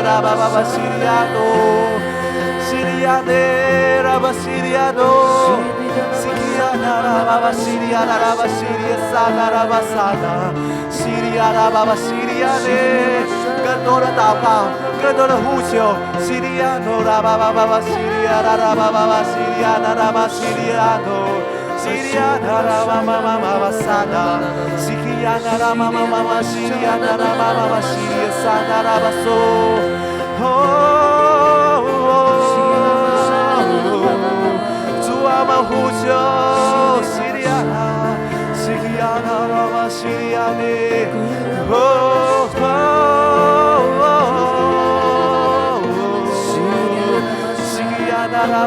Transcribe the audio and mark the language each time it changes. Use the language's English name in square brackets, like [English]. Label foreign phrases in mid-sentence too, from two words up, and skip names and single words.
[Chinese] 啦吧吧吧，西利亚多，西利亚的啦吧，西利亚多，西利亚啦吧吧，西利亚啦吧，西利亚撒啦吧撒啦，西利亚啦吧吧，西利亚的，更多的祷告，更多的呼求，西利亚多啦吧吧吧吧，西利亚啦吧吧吧，西利亚啦吧，西利亚多。西利亚啦啦嘛嘛嘛嘛嘛撒啦，西利亚啦啦嘛嘛嘛嘛，西利亚啦啦嘛嘛嘛，西利亚撒啦啦吧嗦，主啊，我们呼求，西利亚啦，西利亚啦啦嘛，西利亚的，啦